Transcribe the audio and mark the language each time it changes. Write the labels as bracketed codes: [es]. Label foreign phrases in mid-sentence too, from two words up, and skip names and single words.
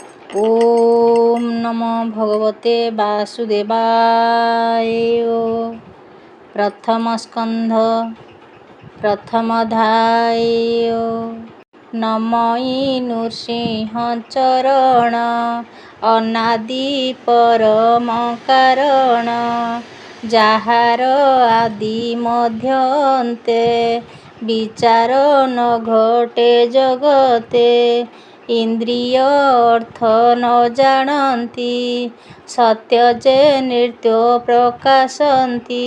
[sa] ओम नमो भगवते वासुदेवाय। प्रथम स्कंध प्रथमोऽध्याय। [or] ନମୟି ନୃସିଂହ ଚରଣ ଅନାଦି ପରମ କାରଣ ଯାହାର ଆଦି ମଧ୍ୟ ଅନ୍ତେ ବିଚାର ନ ଘଟେ ଜଗତେ। ଇନ୍ଦ୍ରିୟ ଅର୍ଥ ନ ଜାଣନ୍ତି ସତ୍ୟ ଯେ ନିତ୍ୟ ପ୍ରକାଶନ୍ତି।